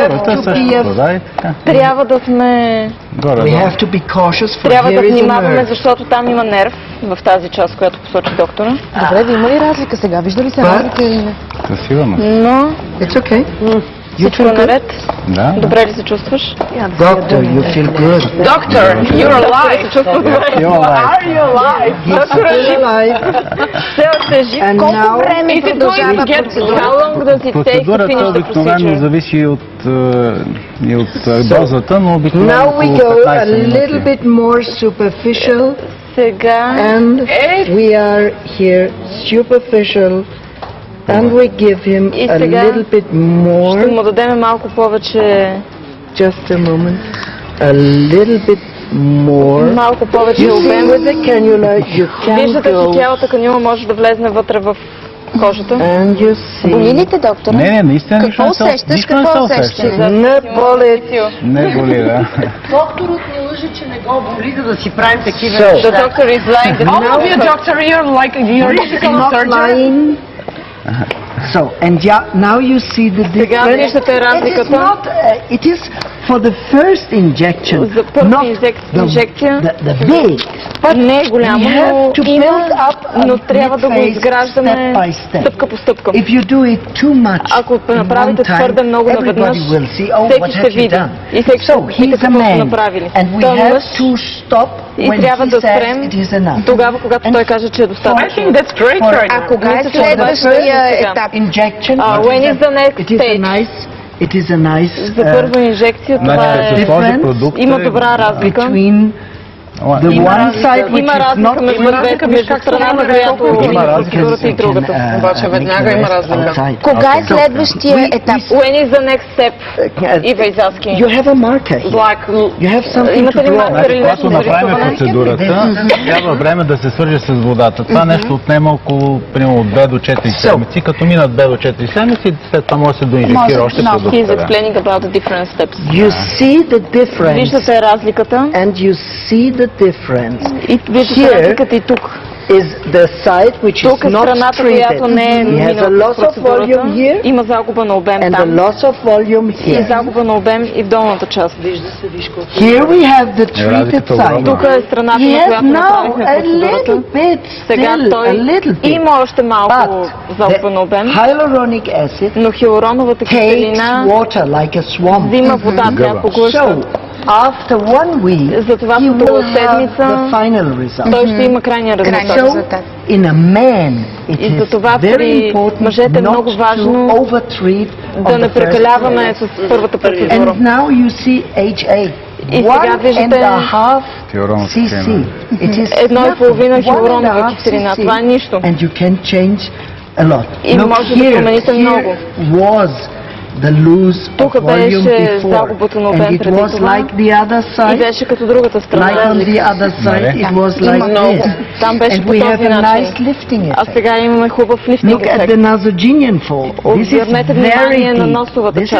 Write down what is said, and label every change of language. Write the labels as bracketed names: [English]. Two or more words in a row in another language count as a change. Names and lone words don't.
[Bulgarian] Трябва да сме... Трябва да внимаваме, защото там има нерв в тази част, която посочи доктора. Добре, да има ли разлика сега? Вижда ли се разлика или не? Със сигурност. Но... [English] It's okay. [Bulgarian] Всичко е наред? Да. Добре ли се чувстваш? [English] Doctor, you feel good. Doctor, you're alive. Are you alive? [Bulgarian] Доктор е жив. Все още е жив. Колко време продължава процедурата? Процедурата обикновено зависи от дозата, но обикновено [English] Now we go a little bit more superficial. [Bulgarian] Сега... [English] And we are here superficial. And we give him a little bit more. [Bulgarian] Ще му дадем малко повече. [English] Just a moment. A little bit more. [Bulgarian] Малко повече обем. [English] With the cannula, you can [Bulgarian] Виждате, че цялата канюла може да влезне вътре в кожата. [English] And you see. [Bulgarian] Боли ли те, доктора? Не, наистина какво усещаш? Какво усещаш? Не боли. Не боли, да. Докторът ни лъже, че не го боли, за да си правим такива неща. [English] The doctor is lying. All of you, doctor, you're like a surgeon. So, and now you see the difference. It is for the first injection, not the big. [Bulgarian] Не е голямо, но трябва да го изграждаме стъпка по стъпка. Ако направите твърде много наведнъж, всеки ще види и всеки ще види какво сте направили. Той е мъж и трябва да спрем тогава, когато той каже, че е достатъчно. А кога е следващия етап? [English] When is the next stage? It is a nice. [Bulgarian] За първа инжекция това е. Има добра разлика. Има разлика между страната, която има процедурата и другата. Обаче веднага има разлика. Кога е следващия етап? [English] When is the next step? Eva is asking. You have a marker. You have something [Bulgarian] Имате ли маркер или нещо за рисуване? Когато направим процедурата, трябва време да се свърже с водата. Това нещо отнема около примерно 2 до 4 седмици. Като минат 2 до 4 седмици, след това може да се доинжектира още продукта. [English] He is explaining about the different steps. You see the difference. [Bulgarian] Виждате разликата. [English] And you see the difference. [Bulgarian] И виждате разликата и тук. [English] is the side which is [Bulgarian] тук е [English] not [Bulgarian] страната, която не е минала през процедурата. Има загуба на обем [English] and [Bulgarian] там. [English] The loss of volume here. [Bulgarian] И загуба на обем и в долната част. [English] Here we have the treated side. [Bulgarian] Тук е страната, на която направихме процедурата. Сега той има още малко загуба на обем, но хиалуроновата киселина взима вода, тя поглъща. [English] After 1 week, [Bulgarian] затова в друга седмица той ще има крайния резултат. [English] In a man, [Bulgarian] и за това при мъжете е много важно да не прекаляваме с първата процедура. [English] And now you see HA. [Bulgarian] И сега виждате 1,5 хиалуронова киселина. Това е нищо. [English] And you can change a lot. [Bulgarian] И може да промените много. Тук беше загубата на обем преди това и беше като другата страна. Там беше по този начин. А сега имаме хубав лифтинг ефект. Обърнете внимание на носовата част.